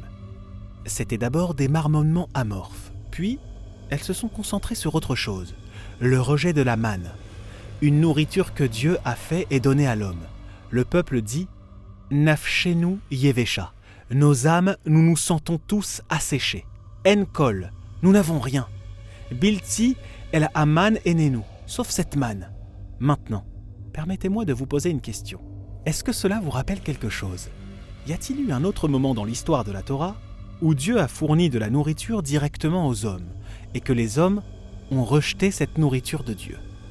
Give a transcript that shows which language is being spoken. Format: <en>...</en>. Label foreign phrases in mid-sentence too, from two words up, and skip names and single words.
<fr>C'était d'abord des marmonnements amorphes, puis elles se sont concentrées sur autre chose, le rejet de la manne, une nourriture que Dieu a fait et donnée à l'homme. Le peuple dit «</fr> <he>נפשנו יבשה</he> <fr>», nos âmes, nous nous sentons tous asséchés. Enkol, nous n'avons rien.</fr> <he>בלתי אל המן עינינו,</he> <fr>sauf cette manne. Maintenant, permettez-moi de vous poser une question. Est-ce que cela vous rappelle quelque chose? Y a-t-il eu un autre moment dans l'histoire de la Torah où Dieu a fourni de la nourriture directement aux hommes et que les hommes ont rejeté cette nourriture de Dieu?</fr>